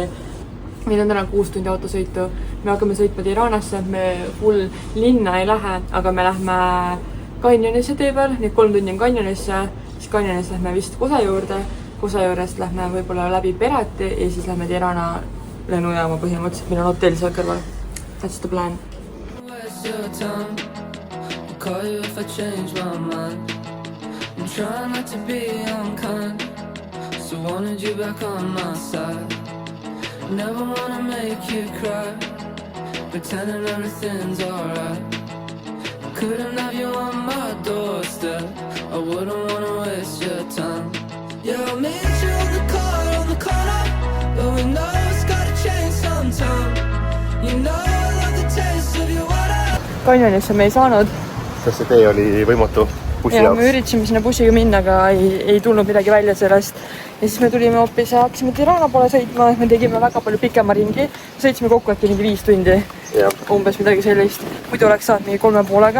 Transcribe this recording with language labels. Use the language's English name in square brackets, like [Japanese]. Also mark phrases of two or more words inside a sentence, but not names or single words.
[Estonian] Meil on täna 6 tundi autosõitu. Me hakkame sõitma Tiranasse, me full linna ei lähe, aga me lähme Canyonisse tee peal, nii 3 tundi on Canyonisse, siis Canyonisse lähme vist Kosa juurde, Kosa juurest lähme võib-olla läbi Perati ja siis lähme Tirana lennujaama põhimõtteliselt, meil on hotell seal kõrval. [English] That's the plan. I'm trying not to be unkind, so wanted you back on my side. Never wanna make you cry, pretending everything's alright. I couldn't have you on my doorstep, I wouldn't wanna waste your time. Yeah, I'll meet you in the car on the corner, but we know it's gotta change sometime. You know I love the taste of your water. [Estonian] Canyonisse me ei saanud. Sest see tee oli võimatu. Ja me üritasime sinna bussiga minna, aga ei tulnud midagi välja sellest. Ja siis me tulime hoopis ja hakkasime Tirana poole sõitma. Me tegime väga palju pikema ringi. Sõitsime kokku äkki mingi 5 tundi. Ja. Umbes midagi sellist. Muidu oleks saanud mingi 3,5-ga.